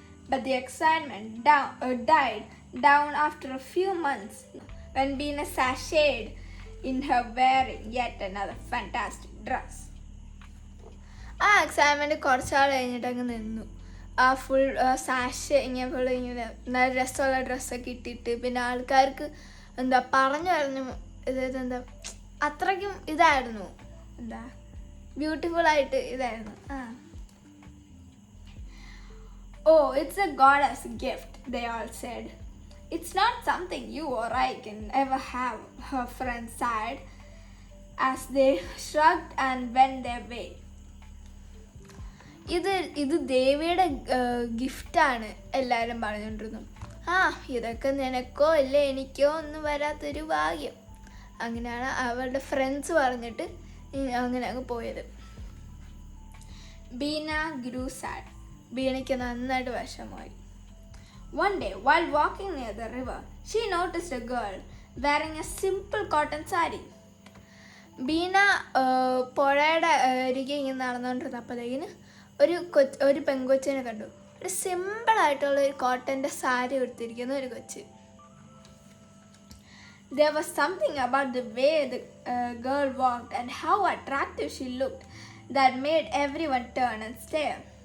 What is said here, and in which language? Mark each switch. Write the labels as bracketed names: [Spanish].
[English] But the excitement died down after a few months when Beena sashayed in her wearing yet another fantastic dress. [Malayalam] ആ excitement കുറച്ചാൾ കഴിഞ്ഞിട്ട് അങ്ങ് നിന്നു. ആ full സാഷ് ഇങ്ങനെ ഫുൾ ഇങ്ങനെ നല്ല രസമുള്ള ഡ്രസ്സൊക്കെ ഇട്ടിട്ട് പിന്നെ ആൾക്കാർക്ക് എന്താ പറഞ്ഞു ഇതെന്താ അത്രയ്ക്കും ഇതായിരുന്നു, എന്താ ബ്യൂട്ടിഫുള്ളായിട്ട് ഇതായിരുന്നു. [English] Oh, it's a goddess gift, they all said. It's not something you or I can ever have, her friends sighed as they shrugged and went their way. [Malayalam] ഇത് ദേവിയുടെ ഗിഫ്റ്റാണ് എല്ലാവരും പറഞ്ഞുകൊണ്ടിരുന്നു. ഇതൊക്കെ നിനക്കോ അല്ലേ എനിക്കോ ഒന്നും വരാത്തൊരു ഭാഗ്യം. അങ്ങനെയാണ് അവളുടെ ഫ്രണ്ട്സ് പറഞ്ഞിട്ട് അങ്ങനെ അങ്ങ് പോയത്. ബീന [English] Grew sad. [Malayalam] ബീനയ്ക്ക് നന്നായിട്ട് വിഷമമായി. [English] One day, while walking near the river, she noticed a girl wearing a simple cotton saree. [Malayalam] Beena പുഴയുടെ അരികെ ഇങ്ങനെ നടന്നുകൊണ്ടിരുന്നപ്പോഴത്തേക്കിന് ഒരു പെങ്കൊച്ചിനെ കണ്ടു. ഒരു സിമ്പിളായിട്ടുള്ള ഒരു കോട്ടൻ്റെ സാരി എടുത്തിരിക്കുന്ന ഒരു കൊച്ച്. [English] There was something about the way the girl walked and how attractive she looked that made everyone turn and stare.